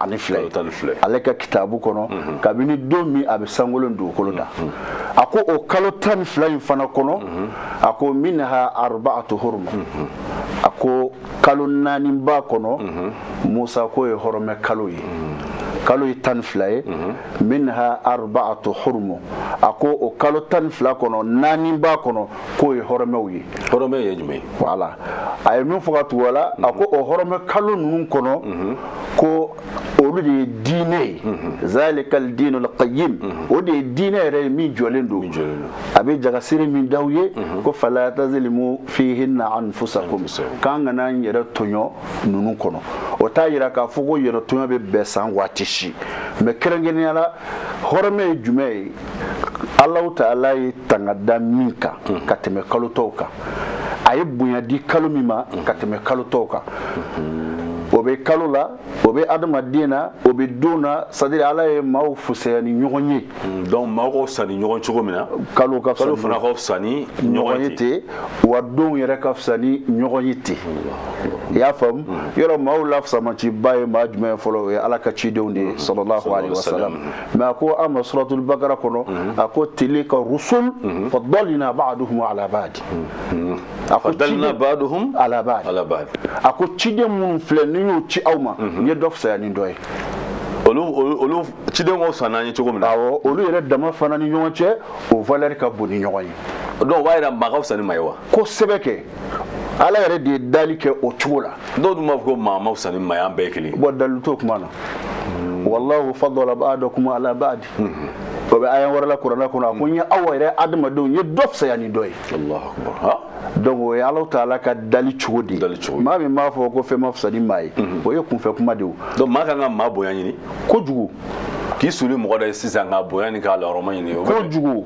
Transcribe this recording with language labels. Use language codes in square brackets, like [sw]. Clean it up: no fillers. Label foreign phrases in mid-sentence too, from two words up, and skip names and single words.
[bm] 12 ale ka kitabu kɔnɔ kabini don min a bɛ sangolon dugukolo da a ko o kalo 12 in fana kɔnɔ a ko [ar] منها 4 حرم [bm] a ko kalo 4 ba kɔnɔ Musa ko ye hɔrɔmɛ kalo ye kalo ye 12 ye [ar] منها 4 حرم [bm] a ko o kalo 12 kɔnɔ 4 ba kɔnɔ ko ye hɔrɔmɛw ye hɔrɔmɛ ye jumɛn voilà a ye min fɔ ka tugu a la a ko o hɔrɔmɛ kalo ninnu kɔnɔ ko o olu de ye diinɛ ye [ar] ذلك الدين القيم [bm] o de ye diinɛ yɛrɛ min jɔlen don a bɛ jagasiri min d'aw ye ko [ar] فلا تظلموا فيهن أنفسكم [bm] k'an kana an yɛrɛ tɔɲɔ ninnu kɔnɔ o t'a yira k'a fɔ ko yɛrɛ tɔɲɔ bɛ bɛn san waati si mais kɛrɛnkɛrɛnnenya la hɔrɔmɛ ye jumɛn ye Allahu Ta'ala ye tanga da min kan ka tɛmɛ kalo tɔw kan a ye bonya di kalo min ma ka tɛmɛ kalo tɔw kan o bɛ kalo la o bɛ adamaden na o bɛ don na c'est-à-dire Ala ye maaw fusaya ni ɲɔgɔn ye donc maaw ka fisa ni ɲɔgɔn cogo min na kalo fana ka fisa ni ɲɔgɔn ye ten wa don yɛrɛ ka fisa ni ɲɔgɔn ye ten i y'a faamu yɔrɔ maaw la fisamaciba ye maa jumɛn fɔlɔ o ye Ala ka cidenw de ye [ar] صلى الله عليه وسلم [bm] mais a ko an ma suratul Baqara kɔnɔ a ko [ar] تلك الرسل فضلنا بعضهم على بعض [bm] a ko [ar] فضلنا بعضهم على بعض [bm] a ko ciden minnu filɛ ni y'o ci aw ma n ye dɔ fisaya ni dɔ ye olu ciden ko sanna ye cogo min na awɔ olu yɛrɛ dama fana ni ɲɔgɔn cɛ o valeur ka bon ni ɲɔgɔn ye donc o b'a yira maa ka fisa ni maa ye wa kosɛbɛ kɛ Ala yɛrɛ de ye dali kɛ o cogo la dɔw dun b'a fɔ ko maa ma fisa ni maa ye an bɛɛ ye kelen bon dalilu t'o kuma na [ar] والله فضل بعضكم على بعض [bm] o bɛ aya wɛrɛ la kuranɛ kɔnɔ a ko n ye aw yɛrɛ adamadenw n ye dɔ fisaya ni dɔ ye [ar] الله أكبر [bm] donc o ye Alahu Ta'ala ka dali cogo de ye maa min b'a fɔ ko fɛn ma fisa ni maa ye o ye kunfɛ kuma de ye donc maa kan ka maa bonya ɲini kojugu k'i suli mɔgɔ dɔ ye sisan ka bonya ni k'a lɔrɔma ɲini